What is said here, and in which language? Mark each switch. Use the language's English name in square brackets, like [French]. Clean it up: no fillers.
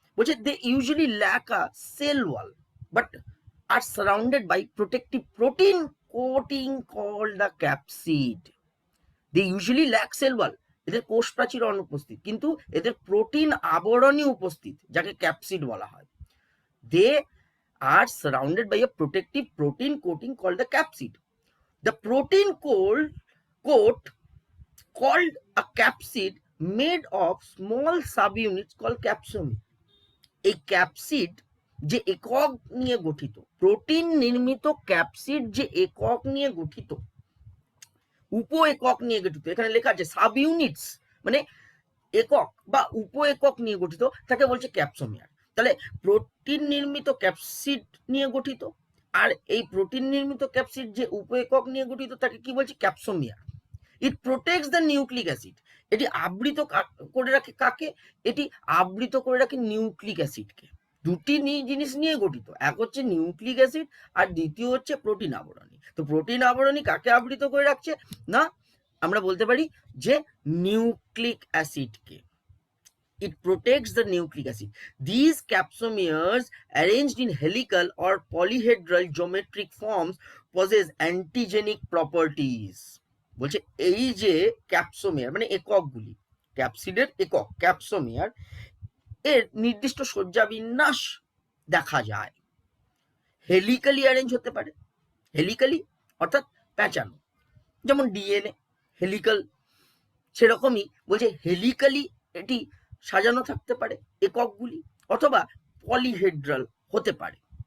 [Bangla] বলছে [English] They usually lack a cell wall but are surrounded by protective protein coating called the capsid. They usually lack cell wall, [Bangla] এদের কোষ প্রাচীর অনুপস্থিত, কিন্তু এদের প্রোটিন আবরণী উপস্থিত, যাকে ক্যাপসিড বলা হয়। [English] They are surrounded by a protective protein coating called the capsid. The protein coat called a capsid made of small subunits called capsomere. [Bangla] এই ক্যাপসিড যে একক নিয়ে গঠিত, প্রোটিন নির্মিত ক্যাপসিড যে একক নিয়ে গঠিত, উপ একক নিয়ে গঠিত, এখানে লেখা আছে সাব ইউনিটস মানে একক বা উপ একক নিয়ে গঠিত, তাকে বলছে ক্যাপসোমিয়ার। তাহলে প্রোটিন নির্মিত ক্যাপসিড নিয়ে গঠিত, আর এই প্রোটিন নির্মিত ক্যাপসিড যে উপ একক নিয়ে গঠিত, তাকে কি বলছে, ক্যাপসোমিয়ার। [English] it protects the nucleic acid, [Bangla] এটি আবৃত করে রাখে কাকে, এটি আবৃত করে রাখে নিউক্লিক অ্যাসিডকে। দুটি জিনিস নিয়ে গঠিত, এক হচ্ছে নিউক্লিক অ্যাসিড আর দ্বিতীয় হচ্ছে প্রোটিন আবরণী। তো প্রোটিন আবরণী কাকে আবৃত করে রাখছে, না আমরা বলতে পারি যে nucleic অ্যাসিডকে। [English] It protects the nucleic acid. These capsomeres arranged in helical or polyhedral geometric forms possess antigenic properties. [Bangla] বলছে এই যে ক্যাপসোমিয়ার মানে এককগুলি, ক্যাপসিডের একক ক্যাপসোমিয়ার, এর নির্দিষ্ট সজ্জা বিন্যাস দেখা যায়। হেলিক্যালি অ্যারেঞ্জ হতে পারে, হেলিক্যালি অর্থাৎ প্যাঁচানো, যেমন ডিএনএ হেলিক্যাল, সেরকমই বলছে হেলিক্যালি এটি সাজানো থাকতে পারে এককগুলি, অথবা পলিহেড্রাল হতে পারে।